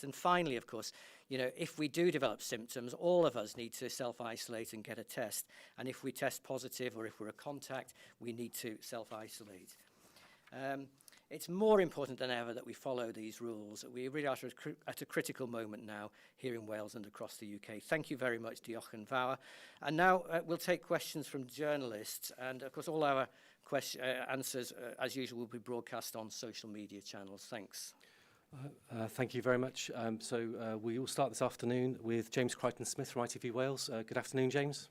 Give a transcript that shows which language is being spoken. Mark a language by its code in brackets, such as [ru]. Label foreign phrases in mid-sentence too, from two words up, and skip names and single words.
[en] And finally, of course, if we do develop symptoms, all of us need to self-isolate and get a test. And if we test positive or if we're a contact, we need to self-isolate. It's more important than ever that we follow these rules. We really are at a critical moment now here in Wales and across the UK. Thank you very much, [cy] Diolch yn fawr. [en] And now we'll take questions from journalists. And of course, all our answers, as usual, will be broadcast on social media channels. Thanks. Thank you very much. We will start this afternoon with James Crichton-Smith from ITV Wales. Good afternoon, James.